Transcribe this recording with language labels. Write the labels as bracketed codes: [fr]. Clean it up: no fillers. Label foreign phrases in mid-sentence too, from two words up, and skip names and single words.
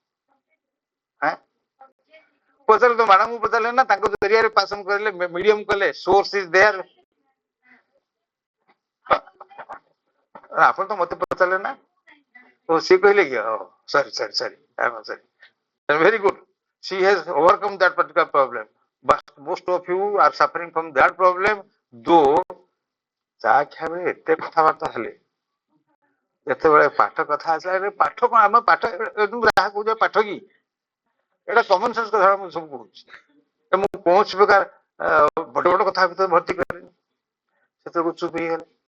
[or] ପଚାରିଲେ ତ ମ୍ୟାଡାମଙ୍କୁ ପଚାରିଲେ ନା, ତାଙ୍କ ଜରିଆରେ ପାସନ କରିଲେ, ମିଡିୟମ କଲେ, [en] source is there. [or] ଆପଣ ତ ମତେ ପଚାରିଲେ ନା, ଓ ସିଏ କହିଲେ କି [en] sorry sorry sorry sorry very good. She has overcome that particular problem, but most of you are suffering from that problem. [or] Though ଚା ଖାଇବେ ଏତେ କଥାବାର୍ତ୍ତା ହେଲେ, ଯେତେବେଳେ ପାଠ କଥା ଆସିଲା, ପାଠ କଣ ଆମେ ପାଠ ଯାହା କହୁଛ ପାଠ କି ଏଇଟା [en] common sense [or] କଥା ମୁଁ ସବୁ କହୁଛି। ମୁଁ କୌଣସି ପ୍ରକାର ବଡ ବଡ କଥା ଭିତରେ ଭର୍ତ୍ତି କରେନି, ସେତେବେଳକୁ ଚୁପ ହେଇଗଲେ।